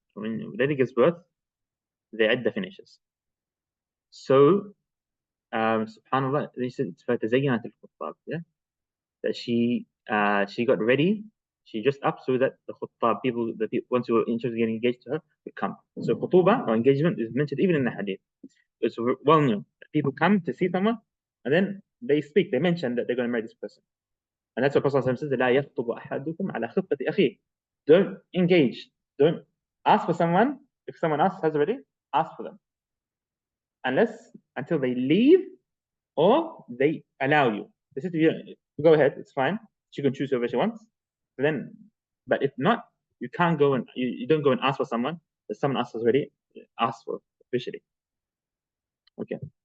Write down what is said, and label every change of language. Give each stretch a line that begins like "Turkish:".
English: When the lady gives birth, the iddah finishes. So, subhanallah, they said, yeah, that she got ready. She dressed up so that the khutbah, the people, once you were interested in getting engaged to her, would come. So khutuba or engagement is mentioned even in the hadith. It's well known. People come to see someone and then they speak. They mention that they're going to marry this person. And that's what Prophet says,
Arabic: لا يخطب أحدكم على خطبة أخيه.
English: Don't engage. Don't ask for someone. If someone else has already, ask for them. Until they leave or they allow you. They say to you, go ahead, it's fine. She can choose whoever she wants. But if not, you can't go and you don't go and ask for someone that someone else has already asked for officially. Okay.